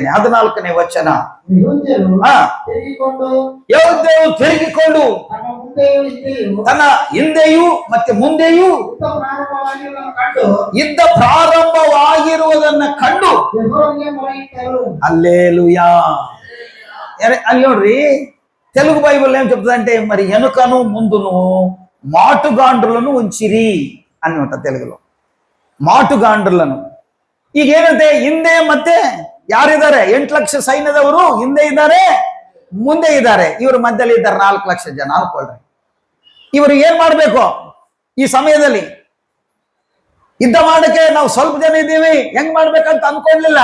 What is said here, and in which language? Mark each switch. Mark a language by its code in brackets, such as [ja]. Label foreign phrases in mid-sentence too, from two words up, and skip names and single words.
[kn] 14ನೇ ವಚನ, ಯೆಹೂದ್ಯರು ತಿರುಗಿಕೊಂಡು ತನ್ನ ಹಿಂದೆಯೂ ಮತ್ತೆ ಮುಂದೆಯೂ ಯುದ್ಧ ಪ್ರಾರಂಭವಾಗಿರುವುದನ್ನ ಕಂಡು ಹಲ್ಲೆಲೂಯಾ. ಅಲ್ಲಿ ನೋಡ್ರಿ, [te] తెలుగు బైబిల్ ఏం చెప్తుందంటే మరి వెనుకను ముందును మాటుగాండ్రులను ఉంచిరి అని ఉంటుంది తెలుగులో. [kn] ಮಾಟುಗಾಂಡ್ರలను. ಈಗ ಏನಂತೆ ಹಿಂದೆ ಮತ್ತೆ ಯಾರಿದ್ದಾರೆ? 8 ಲಕ್ಷ ಸೈನ್ಯದವರು ಹಿಂದೆ ಇದ್ದಾರೆ, ಮುಂದೆ ಇದ್ದಾರೆ. ಇವ್ರ ಮಧ್ಯದಲ್ಲಿ ಇದ್ದಾರೆ 4 ಲಕ್ಷ ಜನ ಅನ್ಕೊಳ್ರಿ. ಇವರು ಏನ್ ಮಾಡ್ಬೇಕು ಈ ಸಮಯದಲ್ಲಿ? ಯುದ್ಧ ಮಾಡಕ್ಕೆ ನಾವು ಸ್ವಲ್ಪ ಜನ ಇದ್ದೀವಿ, ಹೆಂಗ್ ಮಾಡ್ಬೇಕಂತ ಅನ್ಕೊಳ್ಳಿಲ್ಲ.